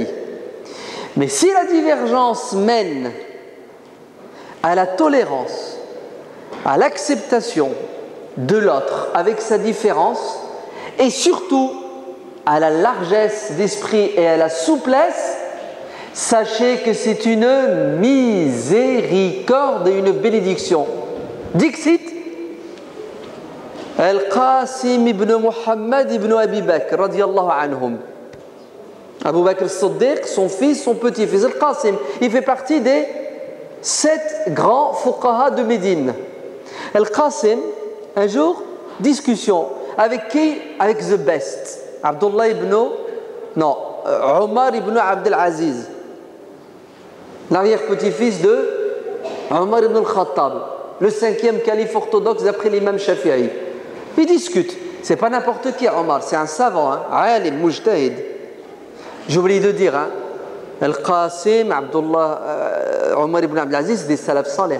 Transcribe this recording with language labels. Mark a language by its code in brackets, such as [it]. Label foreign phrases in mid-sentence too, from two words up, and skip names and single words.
[fr] Mais si la divergence mène à la tolérance, à l'acceptation de l'autre avec sa différence, et surtout à la largesse d'esprit et à la souplesse, sachez que c'est une miséricorde et une bénédiction. Dixit Al-Qasim ibn Muhammad ibn Abi Bakr [ar] رضي الله عنهم. [fr] Abu Bakr al-Siddiq, son fils, son petit-fils Al-Qasim, il fait partie des 7 grands fuqaha de Médine. Al-Qasim, un jour, discussion avec qui? Avec [en] the best, [fr] Abdullah ibn Omar ibn Abdel Aziz, l'arrière-petit-fils de Omar ibn al-Khattab, le 5e calife orthodoxe d'après l'imam Shafi'i. Ils discutent. C'est pas n'importe qui, Omar, c'est un savant, [ar] عالم مجتهد. [fr] J'ai oublié de dire, Al-Qasim, Abdullah, Omar ibn Abdel Aziz, des [ar] سلف صالح.